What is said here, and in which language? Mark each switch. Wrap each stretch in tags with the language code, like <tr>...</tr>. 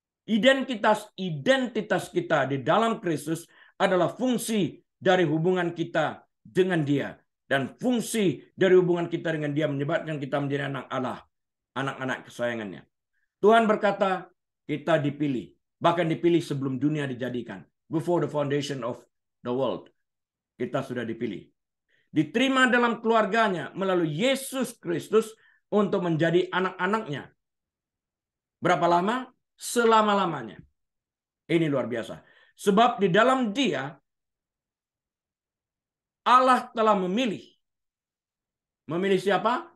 <id>Identitas kita di dalam Kristus adalah fungsi dari hubungan kita dengan Dia. Dan fungsi dari hubungan kita dengan Dia menyebabkan kita menjadi anak Allah. Anak-anak kesayangannya. Tuhan berkata, kita dipilih. Bahkan dipilih sebelum dunia dijadikan.</id> <en>Before the foundation of the world.</en> <id>Kita sudah dipilih. Diterima dalam keluarganya melalui Yesus Kristus untuk menjadi anak-anaknya. Berapa lama? Selama-lamanya. Ini luar biasa. Sebab di dalam Dia, Allah telah memilih. Memilih siapa?</id>